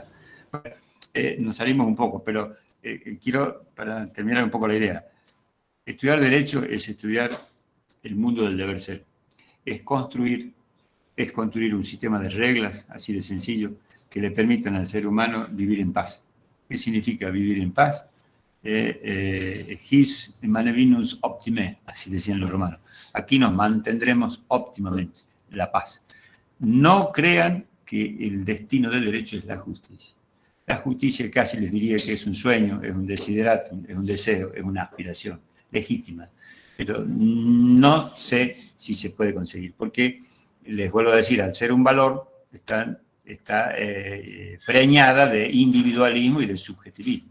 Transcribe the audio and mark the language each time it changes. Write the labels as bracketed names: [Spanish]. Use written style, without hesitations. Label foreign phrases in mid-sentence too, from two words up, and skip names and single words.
[Spanish] Bueno, nos salimos un poco, pero quiero, para terminar un poco la idea, estudiar Derecho es estudiar el mundo del deber ser, es construir un sistema de reglas, así de sencillo, que le permitan al ser humano vivir en paz. ¿Qué significa vivir en paz? [Latin] His manevinus optime, [Spanish] así decían los romanos. Aquí nos mantendremos óptimamente, la paz. No crean que el destino del derecho es la justicia. La justicia casi les diría que es un sueño, es un desideratum, es un deseo, es una aspiración legítima. Pero no sé si se puede conseguir, porque, les vuelvo a decir, al ser un valor, está preñada de individualismo y de subjetivismo.